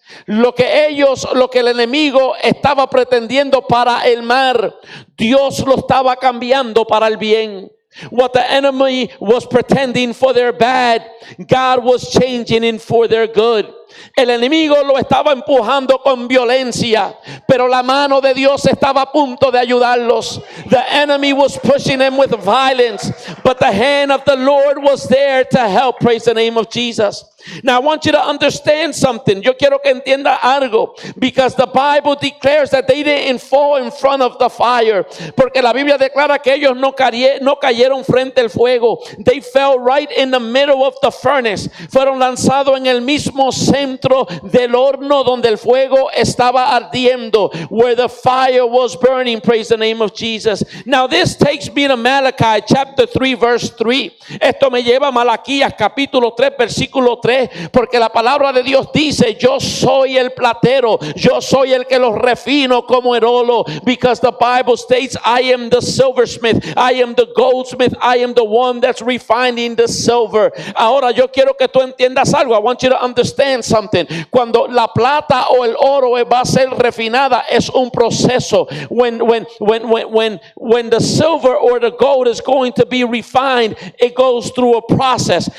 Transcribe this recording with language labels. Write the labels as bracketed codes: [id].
[es] Lo que el enemigo estaba pretendiendo para el mal, Dios lo estaba cambiando para el bien. [en] What the enemy was pretending for their bad, God was changing it for their good. [es] El enemigo lo estaba empujando con violencia, pero la mano de Dios estaba a punto de ayudarlos. [en] The enemy was pushing them with violence, but the hand of the Lord was there to help. Praise the name of Jesus. Now I want you to understand something. [es] Yo quiero que entienda algo, [en] because the Bible declares that they didn't fall in front of the fire. [es] Porque la Biblia declara que ellos no cayeron frente al fuego. [en] They fell right in the middle of the furnace. [es] Fueron lanzados en el mismo centro del horno donde el fuego estaba ardiendo, [en] where the fire was burning. Praise the name of Jesus. Now this takes me to Malachi chapter 3 verse 3. [es] Esto me lleva a Malaquías capítulo 3 versículo 3. Porque la palabra de Dios dice: yo soy el platero, yo soy el que los refino como el oro. [en] Because the Bible states, I am the silversmith, I am the goldsmith, I am the one that's refining the silver. [es] Ahora yo quiero que tú entiendas algo. [en] I want you to understand something. [es] Cuando la plata o el oro va a ser refinada, es un proceso. [en] When the silver or the gold is going to be refined, it goes through a process.